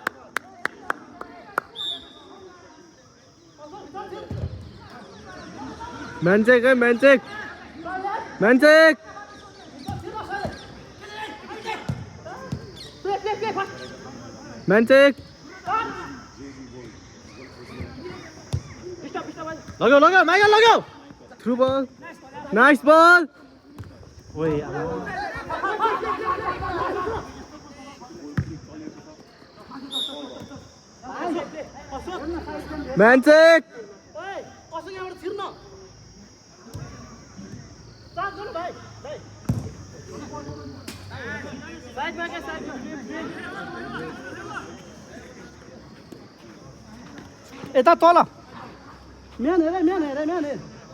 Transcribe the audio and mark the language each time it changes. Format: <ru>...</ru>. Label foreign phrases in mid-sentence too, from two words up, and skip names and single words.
<en>man check है man check man check man check</en> <ne>लगाऊ लगाऊ माइकल लगाऊ</ne> <en>through ball nice ball ओए man check</en> <ne>ओए कसो यहाँबाट छिर्न चार्ज गर्नु भाइ भाइ साइडमा के साइडमा यता तल म्यान हेर म्यान हेर म्यान हेर</ne>